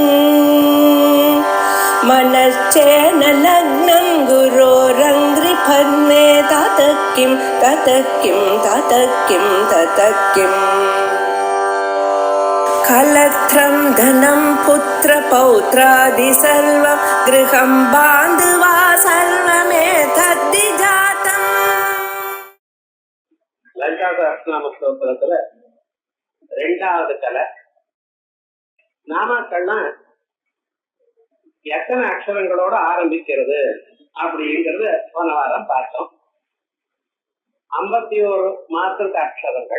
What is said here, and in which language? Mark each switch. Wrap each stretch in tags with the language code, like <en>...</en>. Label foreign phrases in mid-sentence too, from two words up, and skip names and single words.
<sa>मनश्चेन लग्नं गुरोरङ्घ्रिपद्मे ततः किं कलत्रं धनं पुत्रपौत्रादि सर्वं गृहं बान्धवा सर्वमेतद्धि जातम्.</sa> <ta>லலிதா சஹஸ்ரநாம ஸ்தோத்திரத்துல ரெண்டாவது கலை நாமாக்கள்னா எத்தனை அக்ஷரங்களோட ஆரம்பிக்கிறது அப்படிங்கிறது போன வாரம் பார்த்தோம். 51 மாத்திருக்க அக்ஷரங்கள்.</ta>